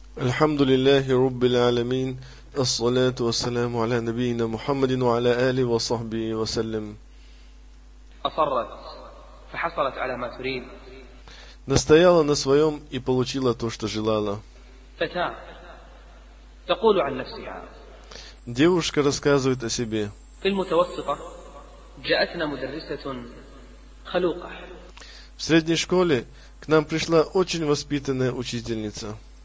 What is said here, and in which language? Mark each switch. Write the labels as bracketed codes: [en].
[ar] الحمد لله رب العالمين الصلاة والسلام على نبينا محمد وعلى آله وصحبه وسلم. أصرت فحصلت على ما تريد. [ru] Настояла на своем и получила то, что желала. [ar] فتاة تقول عن نفسها. [ru] Девушка рассказывает о себе. [ar] في المتوسطة جاءتنا مدرسة خلوقة. [ru] В средней школе к нам пришла очень воспитанная учительница.